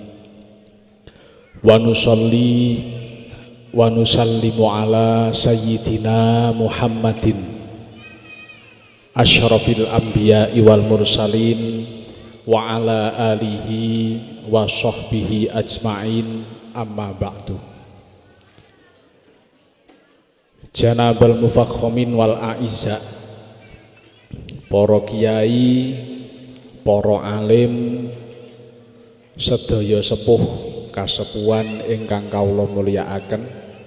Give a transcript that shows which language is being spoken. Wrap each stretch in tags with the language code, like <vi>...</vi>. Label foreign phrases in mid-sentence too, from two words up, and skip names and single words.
<ar>ونصلي ونسلم على سيدنا محمد أشرف الأنبياء والمرسلين وعلى آله وصحبه أجمعين أما بعد. جناب المفخمين والأعزاء,</ar> <jv>para kiai, para alim, sedaya sepuh kasepuhan ingkang kawula mulyakaken,</jv>